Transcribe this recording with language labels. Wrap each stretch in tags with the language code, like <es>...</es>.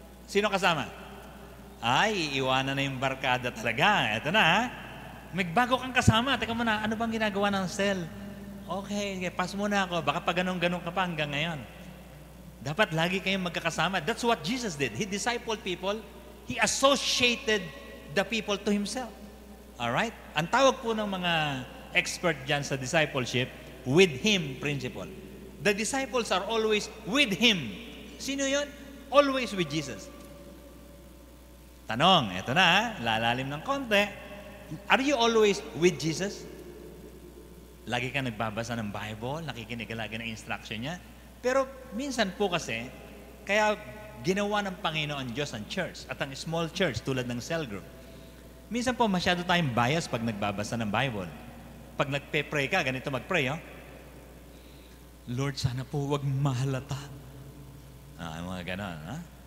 <tl>Sino kasama? Ay, iiwanan na yung barkada talaga. Ito na, ha? May bago kang kasama. Teka muna, ano bang ginagawa ng cell? Okay, pass muna ako. Baka pa ganun-ganun ka pa hanggang ngayon. Dapat lagi kayong magkakasama.</tl> <en>That's what Jesus did. He discipled people. He associated the people to Himself. Alright?</en> <tl>Ang tawag po ng mga expert dyan sa discipleship,</tl> <en>with Him principle. The disciples are always with Him.</en> <tl>Sino yun?</tl> <en>Always with Jesus.</en> <tl>Tanong, eto na, lalalim ng konti.</tl> <en>Are you always with Jesus?</en> <tl>Lagi ka nagbabasa ng Bible, nakikinig ka lagi ng instruction niya. Pero minsan po kasi, kaya ginawa ng Panginoon Diyos ang church at ang small church tulad ng cell group. Minsan po masyado tayong bias pag nagbabasa ng Bible. Pag nagpe-pray ka, ganito mag-pray, Lord, sana po wag mahalata. Mga ganon, ha?</tl>